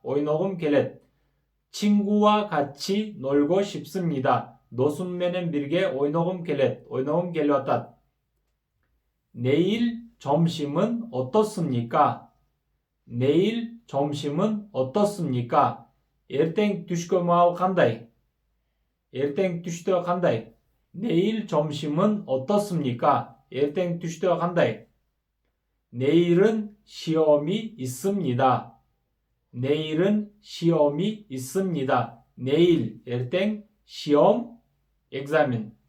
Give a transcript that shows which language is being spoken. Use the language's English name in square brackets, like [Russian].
[Kyrgyz] ойногум келет. [Korean] 친구와 같이 놀고 싶습니다. [Kyrgyz] досым менен бирге ойногум келет. ойногум келип атат. [Korean] 내일 점심은 어떻습니까? 내일 점심은 어떻습니까? [Kyrgyz] ертең түшкө маал кандай? ертең түштө кандай? [Korean] 내일 점심은 어떻습니까? [Kyrgyz] ертең түштө кандай? [Korean] 내일은 시험이 있습니다. 내일은 시험이 있습니다. 내일, ертең, 시험, экзамен.